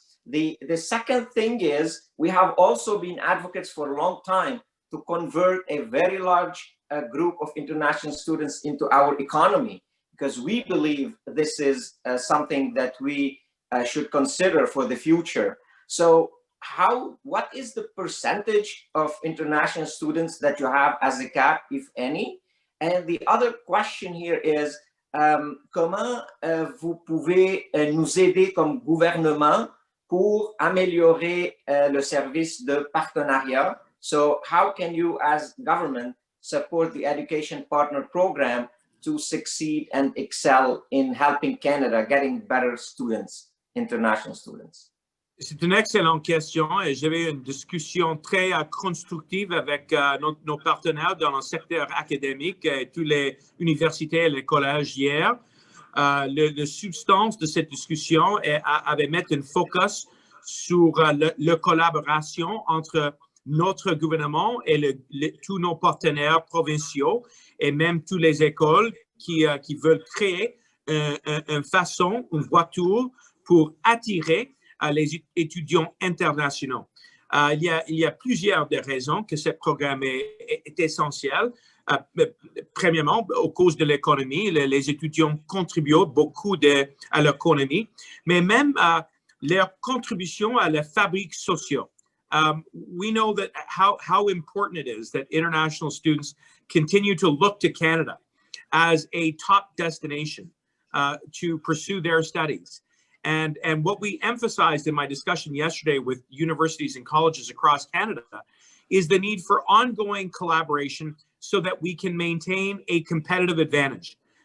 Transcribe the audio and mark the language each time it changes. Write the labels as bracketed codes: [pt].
[en] The second thing is we have also been advocates for a long time to convert a very large group of international students into our economy, because we believe this is something that we should consider for the future. So what is the percentage of international students that you have as a CAP, if any? And the other question here is, [fr] comment vous pouvez nous aider comme gouvernement pour améliorer le service de partenariat? [en] So how can you as government support the Education Partner Program to succeed and excel in helping Canada getting better students, international students? [fr] C'est une excellente question et j'avais une discussion très constructive avec nos partenaires dans le secteur académique et toutes les universités et les collèges hier. La substance de cette discussion avait mis un focus sur la collaboration entre notre gouvernement et tous nos partenaires provinciaux et même toutes les écoles qui veulent créer une façon, une voiture pour attirer les étudiants internationaux. Il y a plusieurs des raisons que ce programme est essentiel. Premièrement, au cause de l'économie, les étudiants contribuent beaucoup à l'économie, mais même leur contribution à la fabrique sociale. [en] We know that how important it is that international students continue to look to Canada as a top destination to pursue their studies. And what we emphasized in my discussion yesterday with universities and colleges across Canada is the need for ongoing collaboration so that we can maintain a competitive advantage.